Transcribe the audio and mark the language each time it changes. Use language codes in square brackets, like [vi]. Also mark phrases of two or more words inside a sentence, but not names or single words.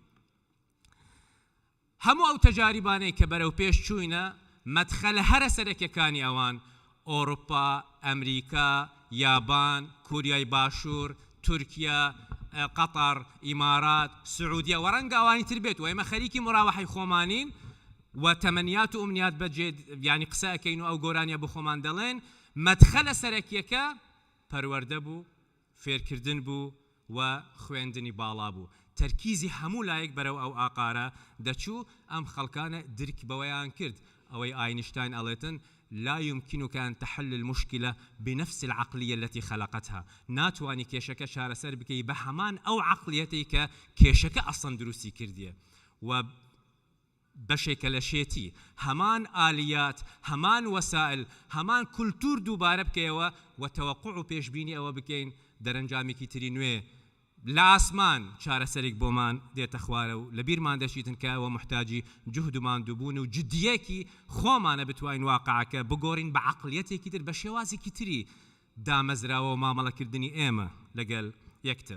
[ckb] هەموو ئەو تەجاریبانەی کە بەرەو پێش چووینە مەدخەلە هەرە سەرەکیەکانی ئەوان ئۆروپا، ئەمریکا، یابان، کوریای باشوور، تورکیا، قەتەر، ئیمارات، سعودیە و ڕەنگە ئەوانی تر بێت و ئێمە خەریکی مراوحەی خۆمانین و [ar] تەمەنیات و ئومنیات [ckb] بەجێ یعنی قسە ئەکەین و ئەو گۆرانیە بە خۆمان دەڵێن. مەدخەلە سەرەکیەکە پەروەردە بوو، فێرکردن بوو و خوێندنی باڵا بوو. تەرکیزی هەموو لایەک بەرەو ئەو ئاقارە دەچوو. ئەم خەڵکانە درک بەوەیان کرد ئەوەی ئاینشتاین ئەڵێتن [ar] لا يمكنك أن تحل المشكلة بنفس العقلية التي خلقتها. [ckb] ناتواني كيشك شارە سەر بکەی بە هەمان ئەو عقلیەتی کە کێشەکە ئەسڵەن دروستی کردیە و بەشێکە لە شێتی هەمان ئالیات، هەمان وەسائل، هەمان کولتور دووبارە بکەیەوە و تەوەقع و پێشبینی ئەوە بکەین دەرەنجامێکی تری نوێ لە ئاسمان چارەسەرێک بۆمان دێتە خوارە و لە بیرمان دەچیتن کە ئەوە محتاجی جوهد و ماندووبوون و جدیەکی خۆمانە بتوانین واقعەکە بگۆڕین بە عەقلیەتێکی تر بە شێوازێکی تری دامەزراوە و مامەڵەکردنی ئێمە لەگەڵ یەکتر.